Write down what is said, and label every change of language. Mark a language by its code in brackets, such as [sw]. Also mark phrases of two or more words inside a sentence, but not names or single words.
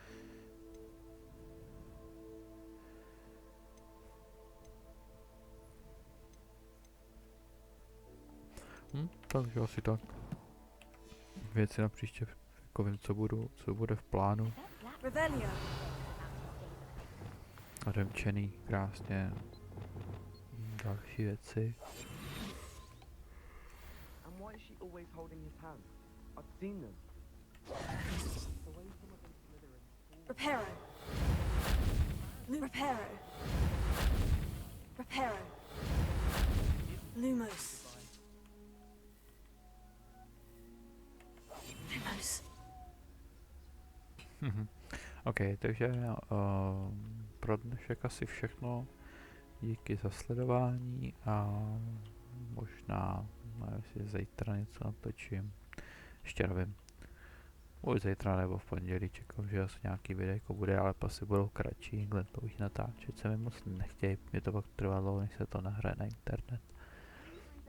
[cs] Takže asi tak. Věci na příště, jako vím, co bude v plánu. Odemčený krásně. Další věci. Reparo. Reparo. Reparo. Lumos. Lumos. OK, takže pro dnešek asi všechno. Díky za sledování a možná, nevím, jestli zítra něco natočím. Ještě nevím. Buď zítra nebo v pondělí, čekám, že asi nějaký videjko bude, ale asi budou kratší, to už natáčet se mi moc nechtějí, mě to pak trvalo, než se to nahraje na internet.